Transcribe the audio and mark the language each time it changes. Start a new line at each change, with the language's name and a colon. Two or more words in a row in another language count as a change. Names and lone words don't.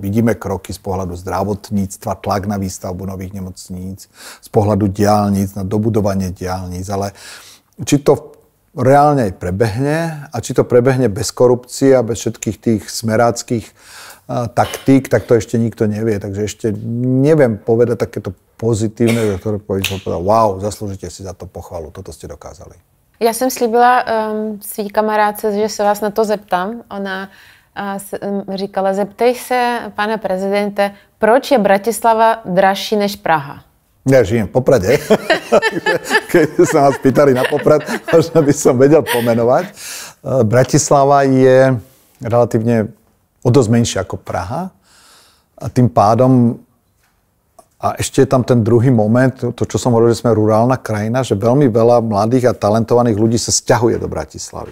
Slovak: Vidíme kroky z pohľadu zdravotníctva, tlak na výstavbu nových nemocníc, z pohľadu diaľnic, na dobudovanie diaľnic, ale či to reálne aj prebehne a či to prebehne bez korupcie a bez všetkých tých smeráckých taktík, tak to ešte nikto nevie. Takže ešte neviem povedať takéto pozitívne, ktoré povedal, wow, zaslúžite si za to pochvalu, toto ste dokázali.
Czech: Já jsem slíbila svý kamarádce, že se vás na to zeptám. Ona říkala, zeptej se, pane prezidente, proč je Bratislava dražší než Praha?
Slovak: Ja žijem v Poprade. Keď sa nás pýtali na Poprad, možno by som vedel pomenovať. Bratislava je relatívne o dosť menšia ako Praha. A tým pádom, a ešte je tam ten druhý moment, to, čo som hovoril, že sme rurálna krajina, že veľmi veľa mladých a talentovaných ľudí sa sťahuje do Bratislavy.